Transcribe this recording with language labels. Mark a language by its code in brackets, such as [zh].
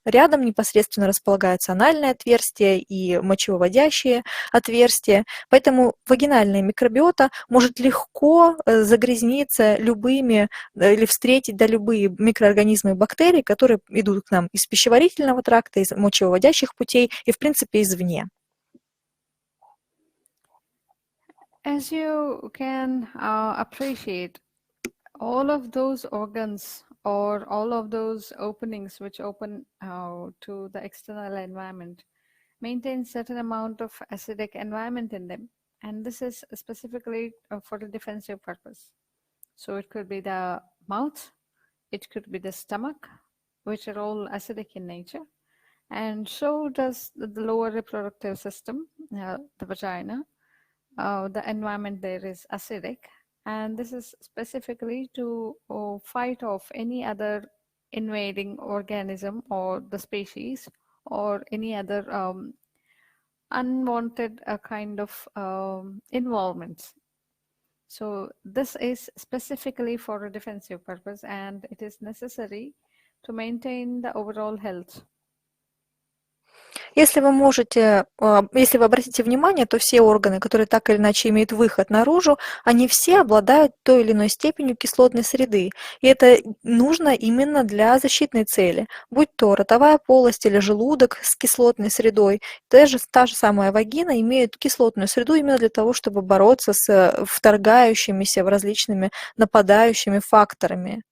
[ru] Рядом непосредственно располагаются анальное отверстие и мочевыводящие отверстия, поэтому вагинальная микробиота может легко загрязниться любыми или встретить любые микроорганизмы и бактерии, которые идут к нам из пищеварительного тракта, из мочевыводящих путей и, в принципе, извне. [en] As you can appreciate, all of those organs or all of those openings which open to the external environment maintain certain amount of acidic environment in them, and this is specifically for a defensive purpose. So it could be the mouth, it could be the stomach, which are all acidic in nature, and so does the lower reproductive system, the vagina. The environment there is acidic, and this is specifically to fight off any other invading organism or the species or any other unwanted kind of involvements. So this is specifically for a defensive purpose, and it is necessary to maintain the overall health. [ru] Если вы можете, если вы обратите внимание, то все органы, которые так или иначе имеют выход наружу, они все обладают той или иной степенью кислотной среды. И это нужно именно для защитной цели. Будь то ротовая полость или желудок с кислотной средой, даже та же самая вагина имеет кислотную среду именно для того, чтобы бороться с вторгающимися в различными нападающими факторами.